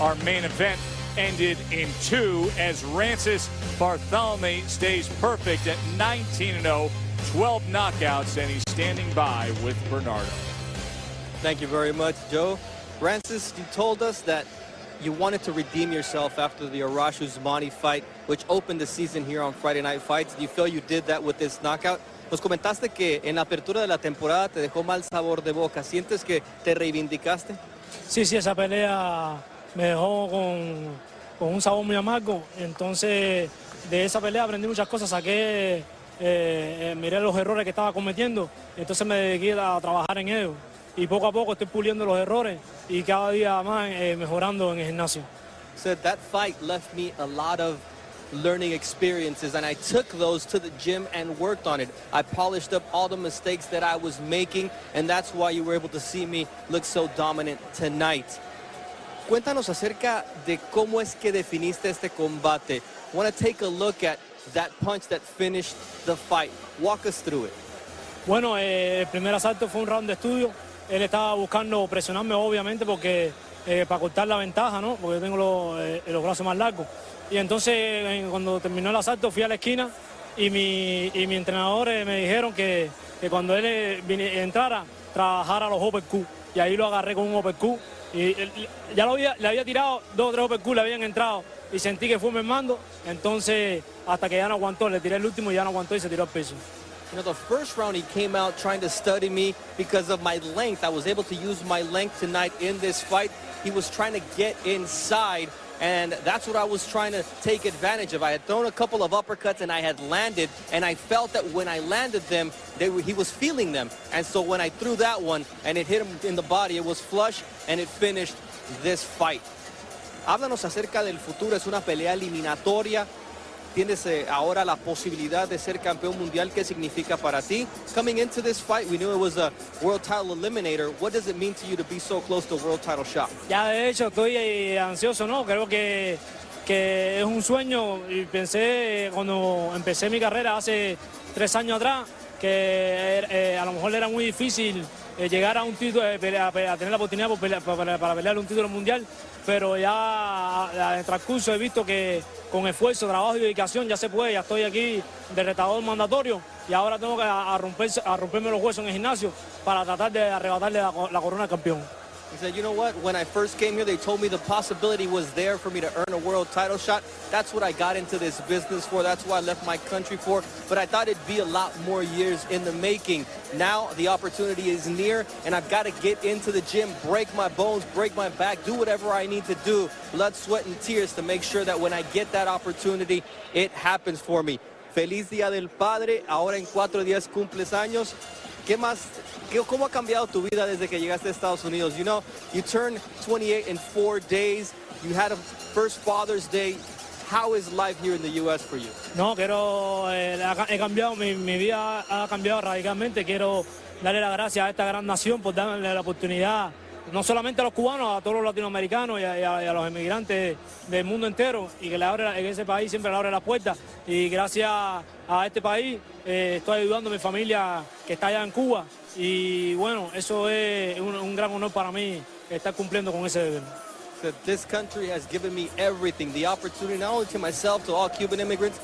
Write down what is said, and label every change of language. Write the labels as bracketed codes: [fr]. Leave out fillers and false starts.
[en] Our main event ended in 2 as Rances Bartholomew stays perfect at 19-0, 12 knockouts, and he's standing by with Bernardo. Thank you very much, Joe. Rances, you told us that you wanted to redeem yourself after the Arash Usmani fight, which opened the season here on Friday Night Fights. Do you feel you did that with this knockout? [es] Nos comentaste que en la apertura de la temporada te dejó mal sabor de boca. ¿Sientes que te reivindicaste? Sí, esa pelea me dejó con un sabor muy amargo. Entonces, de esa pelea aprendí muchas cosas. Saqué, miré los errores que estaba cometiendo. Entonces me dediqué a trabajar en ellos. Y poco a poco estoy puliendo los errores y cada día más mejorando en el gimnasio. [en] So that fight left me a lot of learning experiences, and I took those to the gym and worked on it. I polished up all the mistakes that I was making, and that's why you were able to see me look so dominant tonight. [es] Cuéntanos acerca de cómo es que definiste este combate. [en] I want to take a look at that punch that finished the fight. Walk us through it. [es] Bueno, el primer asalto fue un round de estudio. Él estaba buscando presionarme, obviamente, porque para cortar la ventaja, ¿no? Porque yo tengo los brazos más largos. Y entonces, cuando terminó el asalto, fui a la esquina y mi entrenador me dijeron que cuando él entrara, trabajara los uppercut. Y ahí lo agarré con un uppercut. Y ya le había tirado 2 o 3 uppercut, le habían entrado. Y sentí que fue mermando. Entonces, hasta que ya no aguantó, le tiré el último y ya no aguantó y se tiró al piso. [en] You know, the first round he came out trying to study me because of my length. I was able to use my length tonight in this fight. He was trying to get inside, And that's what I was trying to take advantage of. I had thrown a couple of uppercuts and I had landed, and I felt that when I landed them, he was feeling them. And so when I threw that one and it hit him in the body, it was flush and it finished this fight. [es] Háblanos acerca del futuro. Es una pelea eliminatoria. Tienes ahora la posibilidad de ser campeón mundial. ¿Qué significa para ti? [en] Coming into this fight, we knew it was a world title eliminator. What does it mean to you to be so close to a world title shot? [es] Ya de hecho estoy ansioso, ¿no? Creo que es un sueño y pensé cuando empecé mi carrera hace 3 años atrás que a lo mejor era muy difícil llegar a un título, a tener la oportunidad para pelear un título mundial, pero ya en el transcurso he visto que con esfuerzo, trabajo y dedicación ya se puede. Ya estoy aquí de retador mandatorio y ahora tengo que romperme los huesos en el gimnasio para tratar de arrebatarle la corona de campeón. [en] He said, you know what, when I first came here, they told me the possibility was there for me to earn a world title shot. That's what I got into this business for. That's what I left my country for. But I thought it'd be a lot more years in the making. Now the opportunity is near, and I've got to get into the gym, break my bones, break my back, do whatever I need to do, blood, sweat, and tears to make sure that when I get that opportunity, it happens for me. [es] Feliz Día del Padre. Ahora en 4 días cumples años. ¿Qué más? ¿Cómo ha cambiado tu vida desde que llegaste a Estados Unidos? [en] You know, you turned 28 in 4 days. You had a first Father's Day. How is life here in the U.S. for you? [es] No, he cambiado, mi vida ha cambiado radicalmente. Quiero darle las gracias a esta gran nación por darle la oportunidad, no solamente a los cubanos, a todos los latinoamericanos y a los emigrantes del mundo entero, y que en ese país siempre le abre las puertas. Y gracias a este país estoy ayudando a mi familia que está allá en Cuba. Y bueno, eso es un gran honor para mí, estar cumpliendo con ese deber. [en] That this country has given me everything, the opportunity not only to myself, to all Cuban immigrants,